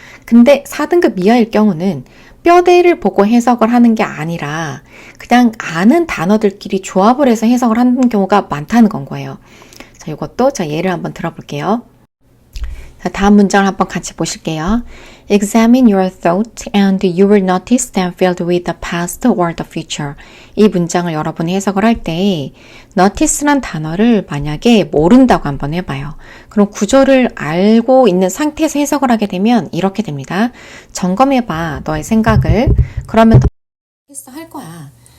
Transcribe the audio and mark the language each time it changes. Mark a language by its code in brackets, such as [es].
[ko] 근데 4등급 이하일 경우는 뼈대를 보고 해석을 하는 게 아니라 그냥 아는 단어들끼리 조합을 해서 해석을 하는 경우가 많다는 건 거예요. 자, 이것도 예를 한번 들어볼게요. 자, 다음 문장을 한번 같이 보실게요. [en] Examine your thought and you will notice them filled with the past or the future. [ko] 이 문장을 여러분이 해석을 할 때 notice란 단어를 만약에 모른다고 한번 해봐요. 그럼 구조를 알고 있는 상태에서 해석을 하게 되면 이렇게 됩니다. 점검해봐 너의 생각을. 그러면 할 거야.